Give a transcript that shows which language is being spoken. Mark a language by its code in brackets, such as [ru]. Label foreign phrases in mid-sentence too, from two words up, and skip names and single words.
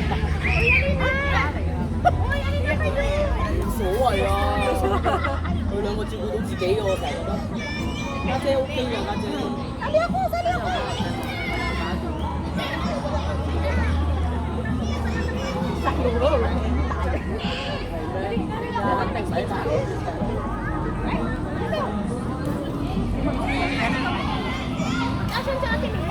[tl] Uy, alin na kayo? So, ayan. [yue] 我照顧到自己嘅，我成日覺得家姐 OK 嘅，家姐。 [tl] Sali ako, sali ako. Asan si Ate Mila?